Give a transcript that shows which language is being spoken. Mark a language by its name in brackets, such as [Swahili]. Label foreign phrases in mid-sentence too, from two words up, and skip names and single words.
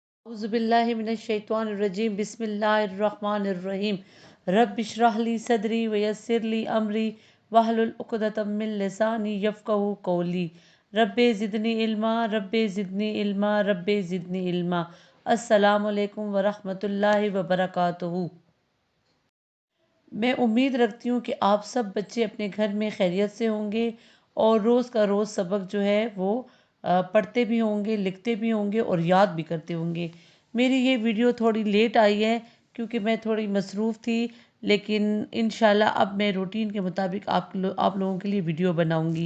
[Arabic] أعوذ بالله من الشيطان الرجيم بسم الله الرحمن الرحيم رب اشرح لي صدري ويسر لي أمري واحلل عقدة من لساني يفقهوا قولي رب زدني علما رب زدني علما رب زدني علما. السلام عليكم ورحمة الله وبركاته. [Urdu] میں امید رکھتی ہوں کہ آپ سب بچے اپنے گھر میں خیریت سے ہوں گے اور روز کا روز سبق جو ہے وہ پڑھتے بھی ہوں گے، لکھتے بھی ہوں گے اور یاد بھی کرتے ہوں گے. میری یہ ویڈیو تھوڑی لیٹ آئی ہے کیونکہ میں تھوڑی مصروف تھی، لیکن ان شاء اللہ اب میں روٹین کے مطابق آپ لوگوں کے لیے ویڈیو بناؤں گی.